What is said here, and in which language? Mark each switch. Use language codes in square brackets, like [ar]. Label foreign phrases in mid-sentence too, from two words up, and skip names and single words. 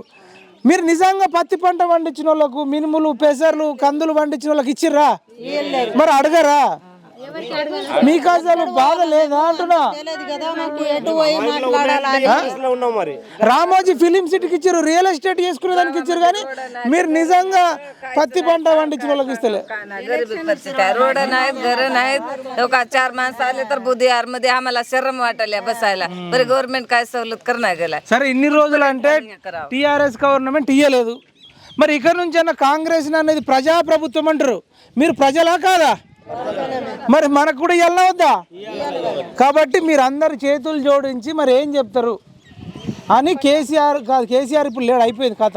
[te] మీరు నిజంగా పత్తి పంట పండించిన వాళ్ళకు, మినుములు, పెసర్లు, కందులు పండించిన వాళ్ళకి ఇచ్చిర్రా? మరి అడగరా? మీకు అసలు బాధ లేదా అంటున్నా. తెలియదు కదా మాకు ఎటు పోయి మాట్లాడాలని. ఉన్నాం మరి రామోజీ ఫిలిం సిటీకి ఇచ్చారు, [en] real estate [te] చేసుకునే దానికి ఇచ్చారు, కానీ మీరు నిజంగా పత్తి పంట పండించిన వాళ్ళకి ఇస్తలే. [mr] गरिबी परिस्थिती आहे. रोड नाहीत, घर नाहीत. लोक 4 माणसं आले तर बुधवार मध्ये आम्हाला शरम वाटल्या बसायला. बरं गव्हर्नमेंट काय सवलत करणार गेला. [te] సరే ఇన్ని రోజులు అంటే టీఆర్ఎస్ గవర్నమెంట్ ఇయ్యలేదు, మరి ఇక్కడ నుంచి అన్న కాంగ్రెస్ అనేది ప్రజాప్రభుత్వం అంటారు, మీరు ప్రజలా కాదా? మరి మనకు కూడా ఇవ్వాలన్నా వద్దా? కాబట్టి మీరు అందరు చేతులు జోడించి మరి ఏం చెప్తారు అని కేసీఆర్ కాదు, కేసీఆర్ ఇప్పుడు లేడు, అయిపోయింది కథం.